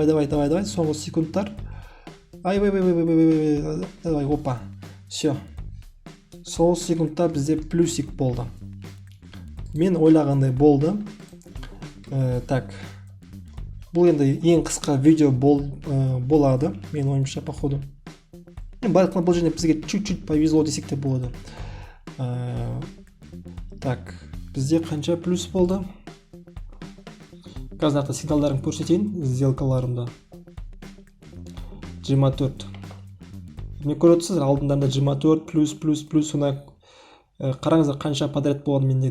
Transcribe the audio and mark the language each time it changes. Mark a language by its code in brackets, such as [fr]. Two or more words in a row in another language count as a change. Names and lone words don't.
[kk] Соңғы секундтар. Ай. Давай, опа. Все. Сол секундта бізде плюсик болды. Мен ойлағандай болды. Так. Бұл енді ең қысқа видео болады. Мен ойымша, походу. Байқылы бұл жерде бізге [ru] чуть-чуть повезло [kk] десек те болады. Так. Бізде қанша плюс болды? Қазір сигналдарын көрсетейін. Сделкаларымда. 24. Мен көріп алдындарында 24 плюс сонда қараңыздар қанша подряд болған менде.